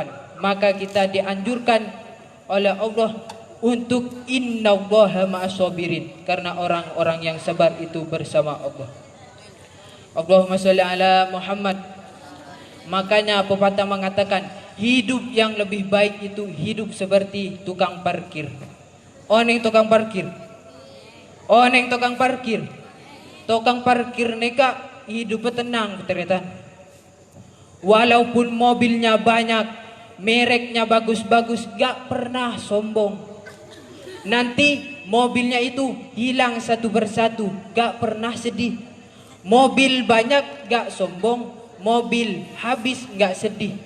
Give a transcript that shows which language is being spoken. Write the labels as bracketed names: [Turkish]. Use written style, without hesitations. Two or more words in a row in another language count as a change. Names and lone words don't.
[Indonesian] Maka kita dianjurkan oleh Allah untuk [Arabic] إن الله مع الصابرين, [Indonesian] karena orang-orang yang sabar itu bersama Allah. [Arabic] اللهم صل على محمد. [Indonesian] Makanya pepatah mengatakan hidup yang lebih baik itu hidup seperti tukang parkir. Oneng tukang parkir. Oneng tukang parkir. Tukang parkir neka hidup tenang ternyata. Walaupun mobilnya banyak, mereknya bagus-bagus, gak pernah sombong. Nanti mobilnya itu hilang satu persatu, gak pernah sedih. Mobil banyak gak sombong, mobil habis gak sedih.